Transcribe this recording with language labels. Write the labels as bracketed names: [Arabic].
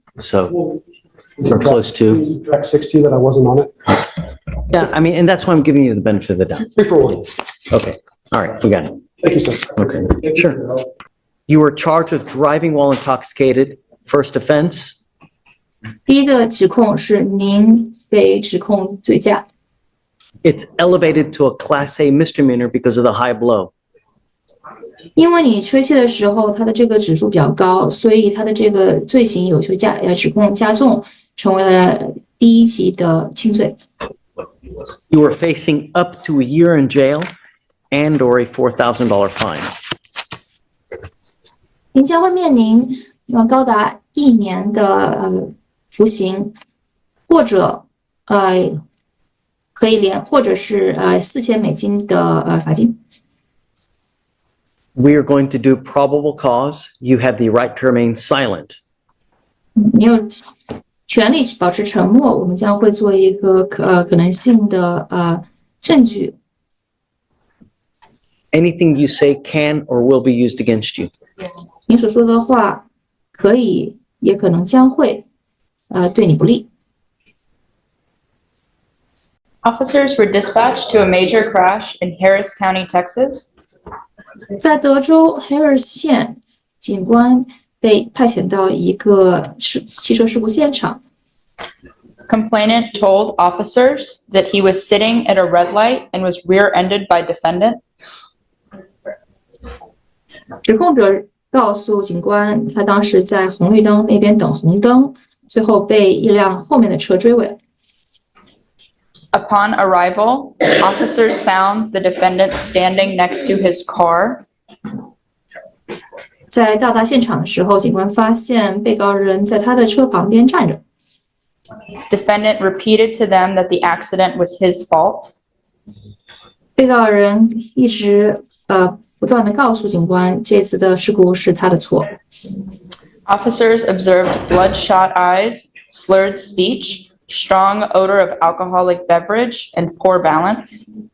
[English] So, or close to. Track 60 that I wasn't on it. Yeah, I mean, and that's why I'm giving you the benefit of the doubt. 3 for 1. Okay, all right, we got it. Thank you, sir. Okay, sure. You were charged with driving while intoxicated, first offense. [Chinese] 第一个指控是您被指控醉驾， [English] It's elevated to a Class A misdemeanor because of the high blow. [Chinese] 因为你吹气的时候，它的这个指数比较高，所以它的这个罪行有些指控加重，成为了第一级的轻罪。 [English] You were facing up to a year in jail and or a $4,000 fine. [Chinese] 您将会面临高达1年的服刑，或者可以或者是$4000的罚金。 [English] We are going to do probable cause. You have the right to remain silent. [Chinese] 你有权利保持沉默，我们将会做一个可能性的证据。 [English] Anything you say can or will be used against you. [Chinese] 你所说的话可以，也可能将会对你不利。 [English] Officers were dispatched to a major crash in Harris County, Texas. [Chinese] 在德州 Harris 县，警官被派遣到一个汽车事故现场。 [English] Complainant told officers that he was sitting at a red light and was rear-ended by defendant. [Chinese] 指控者告诉警官，他当时在红绿灯那边等红灯，最后被一辆后面的车追尾。 [English] Upon arrival, officers found the defendant standing next to his car. [Chinese] 在到达现场的时候，警官发现被告人在他的车旁边站着。 [English] Defendant repeated to them that the accident was his fault. [Chinese] 被告人一直不断的告诉警官，这次的事故是他的错。 [English] Officers observed bloodshot eyes, slurred speech, strong odor of alcoholic beverage, and poor balance.